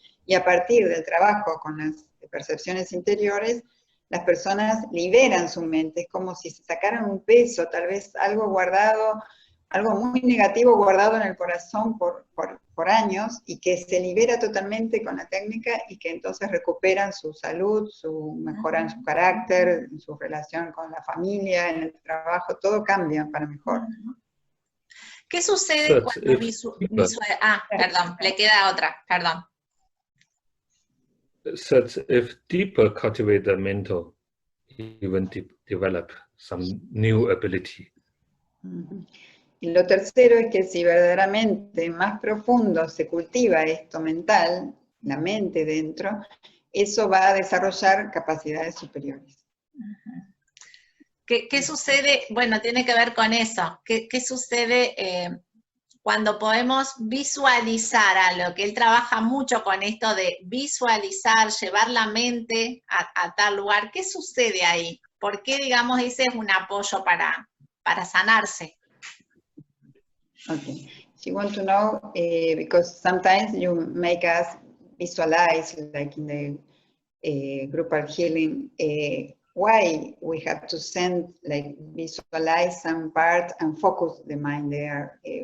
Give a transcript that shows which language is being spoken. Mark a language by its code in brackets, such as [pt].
[es] Y a partir del trabajo con las percepciones interiores, las personas liberan su mente, es como si se sacaran un peso, tal vez algo guardado, algo muy negativo guardado en el corazón por años, y que se libera totalmente con la técnica, y que entonces recuperan su salud, mejoran su carácter, su relación con la familia, en el trabajo, todo cambia para mejor. ¿Qué sucede cuando perdón, le queda otra, perdón. [en] So if deeper cultivate the mental, even develop some new ability. [es] Y lo tercero es que si verdaderamente más profundo se cultiva esto mental, la mente dentro, eso va a desarrollar capacidades superiores. ¿Qué sucede? Bueno, tiene que ver con eso. ¿Qué sucede cuando podemos visualizar algo? Que él trabaja mucho con esto de visualizar, llevar la mente a tal lugar. ¿Qué sucede ahí? ¿Por qué, digamos, ese es un apoyo para sanarse? [en] Okay, she wants to know, because sometimes you make us visualize, like in the groupal healing, why we have to send, like, visualize some part and focus the mind there.